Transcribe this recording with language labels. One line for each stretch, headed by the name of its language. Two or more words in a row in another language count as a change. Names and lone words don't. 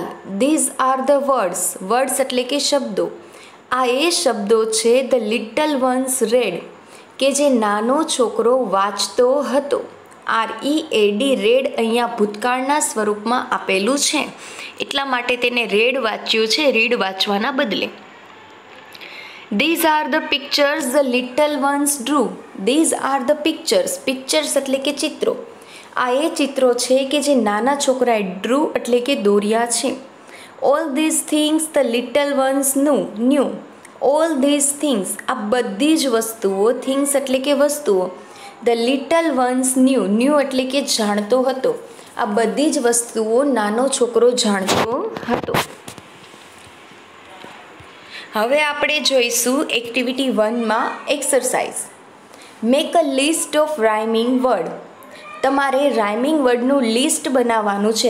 English: These are the words. Words
Gujarati: એટલે કે શબ્દો. આ એ શબ્દો છે
English: the little ones read,
Gujarati: કે જે નાનો છોકરો વાંચતો હતો. READ રેડ અહીંયા ભૂતકાળના સ્વરૂપમાં આપેલું છે, એટલા માટે તેને રેડ વાંચ્યું છે, રીડ વાંચવાના બદલે.
English: These are the pictures the little ones drew. These are the pictures. Pictures
Gujarati: એટલે કે ચિત્રો. આ એ ચિત્રો છે કે જે નાના છોકરાએ drew એટલે કે દોર્યા છે.
English: All these things the little ones knew. All these things.
Gujarati: આ બધી જ વસ્તુઓ, things એટલે કે વસ્તુઓ.
English: The little ones knew
Gujarati: એટલે કે જાણતો હતો. આ બધી જ વસ્તુઓ નાનો છોકરો જાણતો હતો. હવે આપણે જોઈશું એક્ટિવિટી 1માં એક્સરસાઇઝ.
English: Make a list of rhyming word.
Gujarati: તમારે
English: rhyming word
Gujarati: લિસ્ટ બનાવવાનું છે.